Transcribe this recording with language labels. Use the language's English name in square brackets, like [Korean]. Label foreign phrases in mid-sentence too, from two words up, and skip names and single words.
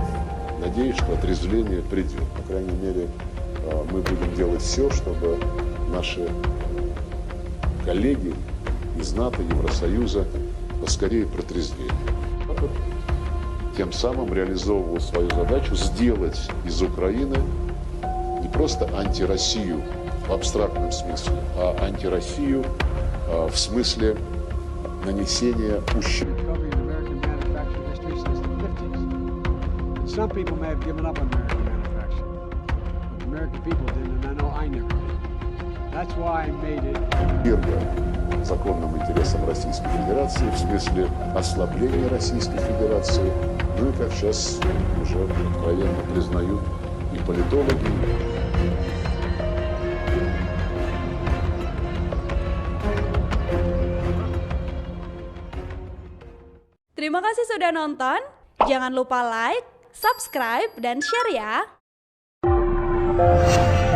[Russian] Надеюсь, что отрезвление придет. По крайней мере, мы будем делать все, чтобы наши коллеги из НАТО, Евросоюза поскорее протрезвели. Тем самым реализовывал свою задачу сделать из Украины не просто антироссию в абстрактном смысле, а антироссию в смысле нанесения ущерба. [English] Some people may have given up on American manufacturing, but the American people didn't, and I know I never did. That's why I made it. [Russian] Первое, законным интересам Российской Федерации, в смысле ослабления Российской Федерации, ну и как сейчас уже откровенно признают и политологи. [Indonesian] Terima kasih sudah nonton. Jangan lupa like, subscribe, dan share ya.